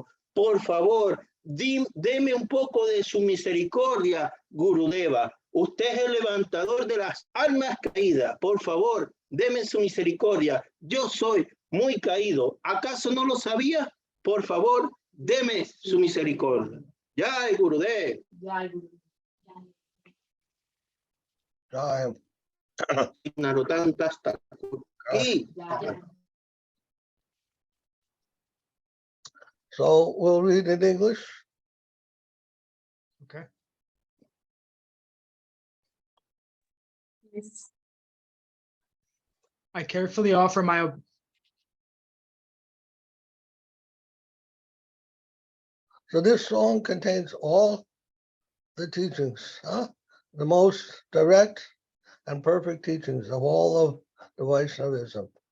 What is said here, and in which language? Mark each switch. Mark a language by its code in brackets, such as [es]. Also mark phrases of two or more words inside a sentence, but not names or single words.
[es] Por favor, deme un poco de su misericordia, Gurudeva. Usted es el levantador de las almas caídas. Por favor, deme su misericordia. Yo soy muy caído. ¿Acaso no lo sabía? Por favor, deme su misericordia. [hi] Jai Gurudev. Jai Guru. Jai. [es] Narottam Tasta. Y Jai. [en] So we'll read in English. Okay. Yes. I carefully offer my So this song contains all the teachings, the most direct and perfect teachings of all of the Vaishnavism.